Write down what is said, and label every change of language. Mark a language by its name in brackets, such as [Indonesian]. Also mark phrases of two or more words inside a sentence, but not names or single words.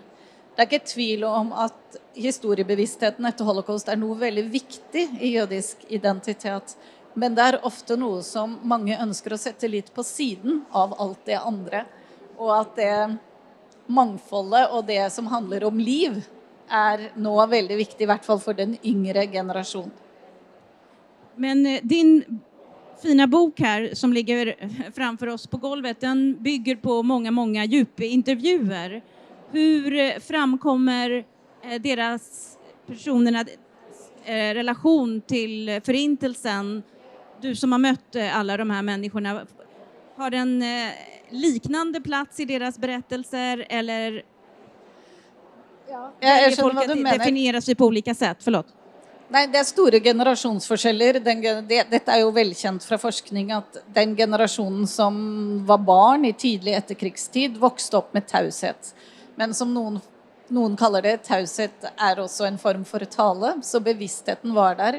[Norwegian] Det er ikke tvil om at historiebevisstheten etter Holocaust er noe veldig viktig i jødisk identitet, men det er ofte noe som mange ønsker å sette litt på siden av alt det andre, og at det mangfoldet og det som handler om liv er nå veldig viktig, i hvert fall for den yngre generasjon. [Swedish] Men din fina bok här som ligger framför oss på golvet, den bygger på många djupintervjuer. Hur framkommer personernas relation till förintelsen? Du som har mött alla de här människorna, har den liknande plats i deras berättelser, eller folk definierar sig på olika sätt? Förlåt. [Norwegian] Nei, det er store generasjonsforskjeller. Dette er jo velkjent fra forskning at den generasjonen som var barn i tidlig etterkrigstid vokste opp med taushet. Men som noen kaller det, taushet er også en form for tale, så bevisstheten var der.